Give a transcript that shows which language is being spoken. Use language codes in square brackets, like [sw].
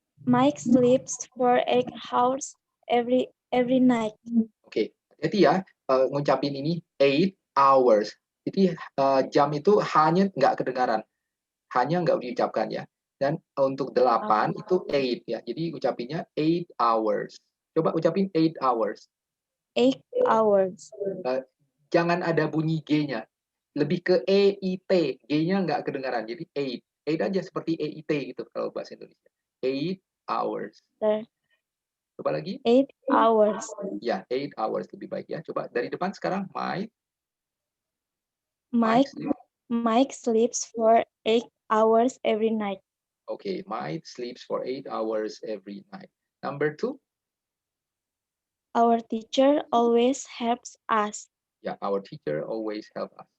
[en] Mike sleeps for 8 hours every night. [id] Oke, jadi ya ngucapin ini 8 hours. Jadi jam itu hanya nggak kedengaran, hanya nggak diucapkan ya. Dan untuk 8 itu 8 ya. Jadi ucapinnya 8 hours. Coba ucapin 8 hours. [en] 8 hours. [id] Jangan ada bunyi G-nya. Lebih ke EIT. G-nya nggak kedengaran. Jadi 8. 8 aja seperti EIT gitu kalau bahasa Indonesia. [en] 8 hours. Sir. [id] Coba lagi. [en] 8 hours. [id] Ya, 8 hours lebih baik ya. Coba dari depan sekarang. [en] Mike sleeps for 8 hours every night. Okay, Mike sleeps for 8 hours every night. Number 2. Our teacher always helps us. Ya, our teacher always helps us.